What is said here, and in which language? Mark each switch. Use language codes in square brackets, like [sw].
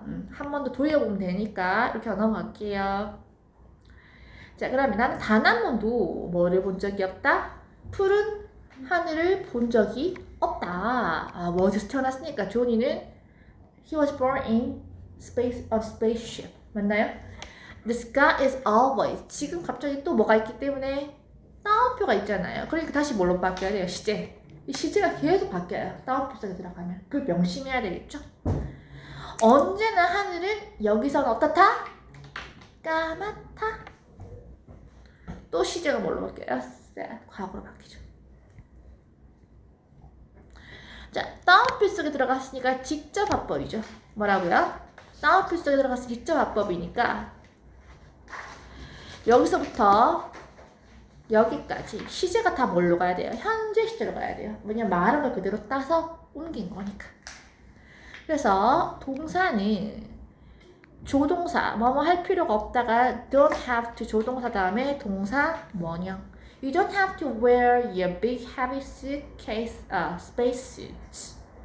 [ko] 한 번 더 돌려보면 되니까 이렇게 넘어갈게요. 자, 그러면 나는 단 한 번도 뭐를 본 적이 없다? 푸른 하늘을 본 적이 없다. 어디서 태어났으니까 조니는 [en] he was born in spaceship. [ko] 맞나요? [en] The sky is always. [ko] 지금 갑자기 또 뭐가 있기 때문에 따옴표가 있잖아요. 그러니까 다시 뭘로 바뀌어야 돼요? 시제. 이 시제가 계속 바뀌어요. 따옴표 속에 들어가면. 그걸 명심해야 되겠죠? 언제나 하늘은 여기서는 어떻다? 까맣다. 또 시제가 뭘로 바뀌어요? 과거로 바뀌죠. 자, 따옴표 속에 들어갔으니까 직접 합법이죠. 뭐라고요? 따옴표 속에 들어가서 직접 합법이니까 여기서부터 여기까지 시제가 다 뭘로 가야 돼요? 현재 시제로 가야 돼요. 왜냐면 말한 걸 그대로 따서 옮긴 거니까. 그래서 동사는 조동사 뭐뭐 할 필요가 없다가 [en] don't have to [ko] 조동사 다음에 동사 원형. [en] You don't have to wear your big heavy suitcase, space suit.